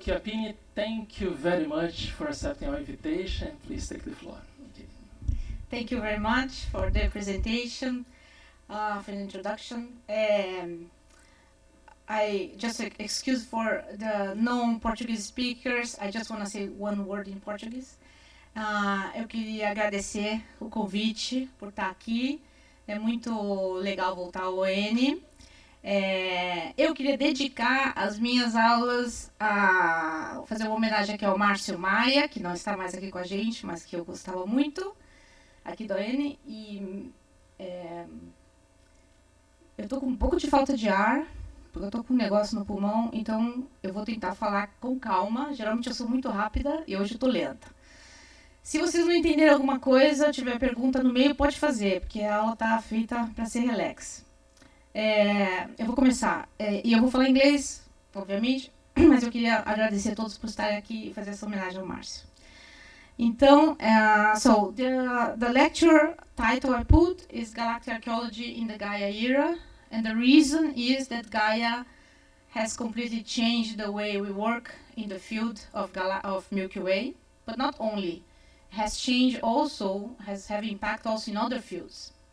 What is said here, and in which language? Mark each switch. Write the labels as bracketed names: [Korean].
[English] Chiappini, thank you very much for accepting our invitation. Please take the floor. Thank you very much for the presentation, for the introduction. I just excuse for the non-Portuguese speakers. I just want to say one word in Portuguese. [Portuguese] Eu queria agradecer o convite por estar aqui. É muito legal voltar ao ON. Eu queria dedicar as minhas aulas a fazer uma homenagem aqui ao Márcio Maia, que não está mais aqui com a gente, mas que eu gostava muito, aqui do ON, e eu tô com um pouco de falta de ar, porque eu tô com um negócio no pulmão, então eu vou tentar falar com calma. Geralmente eu sou muito rápida e hoje eu tô lenta. Se vocês não entenderem alguma coisa, tiver pergunta no meio, pode fazer, porque a aula tá feita para ser relax. Eu vou começar, e eu vou falar inglês, obviamente, mas eu queria agradecer a todos por estarem aqui e fazer essa homenagem ao Márcio. Então, [English] so the lecture title I put is Galactic Archaeology in the Gaia Era, and the reason is that Gaia has completely changed the way we work in the field of Milky Way, but not only, has changed also, have impact also in other fields.